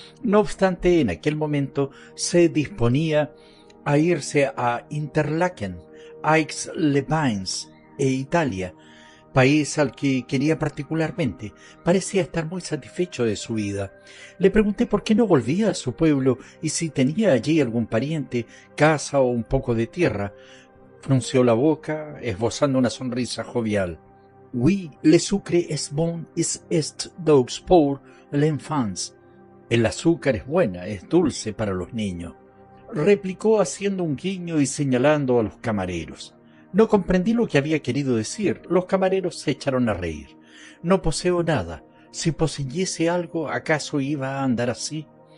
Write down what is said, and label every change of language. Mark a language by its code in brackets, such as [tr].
[es] No obstante, en aquel momento se disponía a irse a Interlaken, Aix-les-Bains e Italia, país al que quería particularmente. Parecía estar muy satisfecho de su vida. Le pregunté por qué no volvía a su pueblo y si tenía allí algún pariente, casa o un poco de tierra. Frunció la boca, esbozando una sonrisa jovial. [fr] «Oui, le sucre est bon, est doux pour l'enfance». [es] El azúcar es buena, es dulce para los niños, replicó haciendo un guiño y señalando a los camareros. No comprendí lo que había querido decir. Los camareros se echaron a reír. No poseo nada. Si poseyese algo, ¿acaso iba a andar así?